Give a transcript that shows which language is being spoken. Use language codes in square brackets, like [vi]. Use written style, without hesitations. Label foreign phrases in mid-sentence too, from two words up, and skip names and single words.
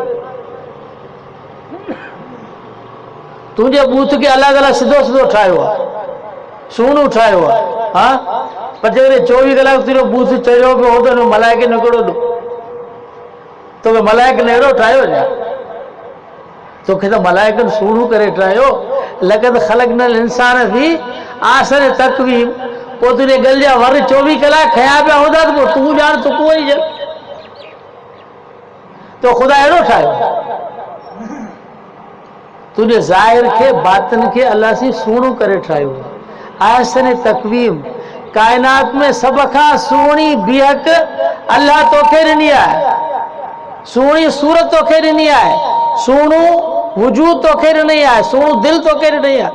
[sd] तुंहिंजे बूथ खे अलॻि अलॻि सिधो सिधो ठाहियो आहे, सुहिणो ठाहियो आहे, हा, पर जेकॾहिं 24 कलाक तुंहिंजो बूथ चयो पियो हो त मलाइके निकिरो थो, तोखे मलाइकनि अहिड़ो ठाहियो छा? तोखे त मलाइकनि सुहिणो करे ठाहियो। [ar] لقد خلقنا الإنسان في أحسن تقويم, [sd] पोइ तुंहिंजे गल जा वर 24 कलाक खया पिया हूंदा त पोइ तूं ॼाण तूं को ई ॼाण, तो ख़ुदा अहिड़ो ठाहियो। तुंहिंजे ज़ाहिर खे बातिन खे अल्लाह सी सुहिणो करे ठाहियो। [ar] أحسن تقويم, [sd] काइनात में सभ खां सुहिणी बीहक अल्लाह तोखे ॾिनी आहे, सुहिणी सूरत तोखे ॾिनी आहे, सुहिणो वजूद तोखे ॾिनी आहे, सुहिणो दिलि तोखे ॾिनी आहे।